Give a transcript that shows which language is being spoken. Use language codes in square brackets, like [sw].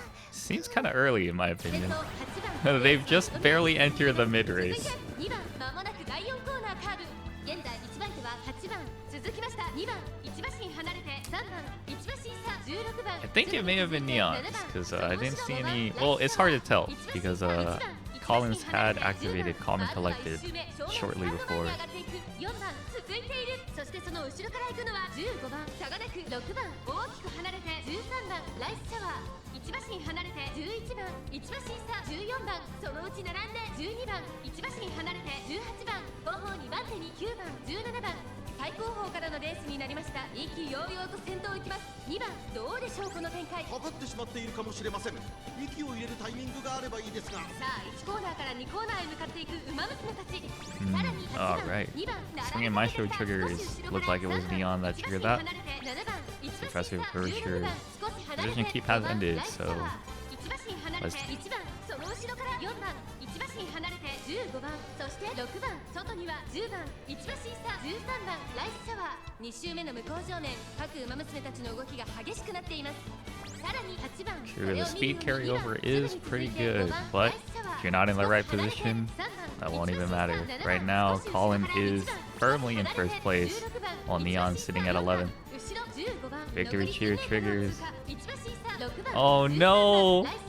[en] Seems kind of early in my opinion. They've just barely entered the mid race. [ja] 2番まもなく第4コーナーカーブ。現在1番手は8番続きました。 2番1馬身離れて3番1馬身差16番。 [en] I think it may have been Neon's because I didn't see any. Well, it's hard to tell because Collins had activated Calm and Collected shortly before. [ja] 4番続いている。そしてその後ろから行くのは15番差がなく6番大きく離れて13番ライスシャワー。 1馬身離れて11番1馬身差14番そのうち並んで12番1馬身離れて18番後方2番手に9番17番最後方からのレースになりました。意気揚々と先頭行きます。2番どうでしょうこの展開。かかってしまっているかもしれません。息を入れるタイミングがあればいいですが。さあ1コーナーから2コーナーへ向かっていく馬娘たち。さらに8番 [en] Alright. [ja] 2番 [en] Swinging Maestro triggers looked like it was Neon that triggered that. Suppressive Curvature Vision Keep has ended, so let's [ja] 1番その後ろから4番1馬身離れて15番そして6番外には10番1馬身差13番ライスシャワー。 2周目の向こう正面各馬娘たちの動きが激しくなっています。さらに8番 [en] True, the speed carryover is pretty good, but if you're not in the right position, that won't even matter. Right now, Colin is firmly in first place, while Neon's sitting at 11. Victory cheer triggers. Oh no!